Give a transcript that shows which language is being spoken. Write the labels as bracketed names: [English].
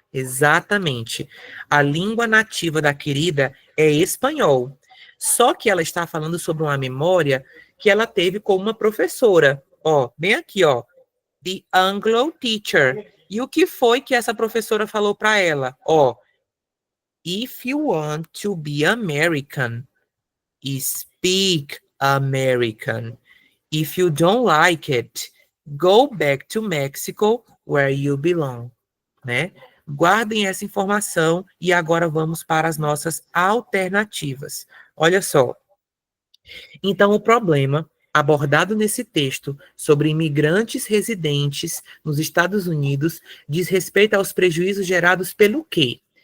[Portuguese] Exatamente. A língua nativa da querida é espanhol. Só que ela está falando sobre uma memória que ela teve com uma professora. Ó, bem aqui, ó. [English] The Anglo teacher. [Portuguese] E o que foi que essa professora falou para ela? [English] Ó, if you want to be American, speak American. If you don't like it, go back to Mexico where you belong, né? [Portuguese] Guardem essa informação e agora vamos para as nossas alternativas. Olha só. Então, o problema abordado nesse texto sobre imigrantes residentes nos Estados Unidos diz respeito aos prejuízos gerados pelo quê?